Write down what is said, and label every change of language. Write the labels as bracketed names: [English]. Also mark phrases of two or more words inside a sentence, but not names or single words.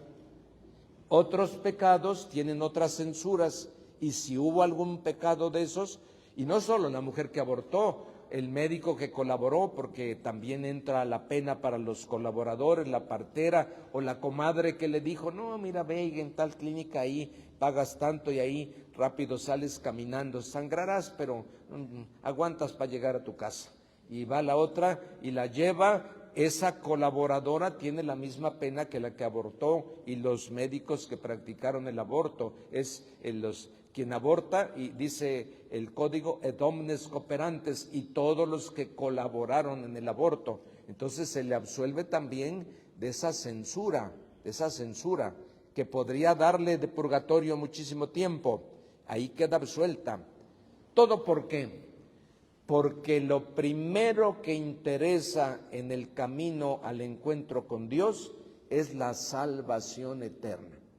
[Spanish] Otros pecados tienen otras censuras, y si hubo algún pecado de esos, y no solo la mujer que abortó, el médico que colaboró, porque también entra la pena para los colaboradores, la partera o la comadre que le dijo, no, mira, ve en tal clínica ahí, pagas tanto y ahí rápido sales caminando, sangrarás, pero aguantas para llegar a tu casa. Y va la otra y la lleva. Esa colaboradora tiene la misma pena que la que abortó, y los médicos que practicaron el aborto, es quien aborta, y dice el código [Latin] et omnes cooperantes, [Spanish] y todos los que colaboraron en el aborto. Entonces se le absuelve también de esa censura que podría darle de purgatorio muchísimo tiempo. Ahí queda absuelta. ¿Todo por qué? Porque lo primero que interesa en el camino al encuentro con Dios es la salvación eterna.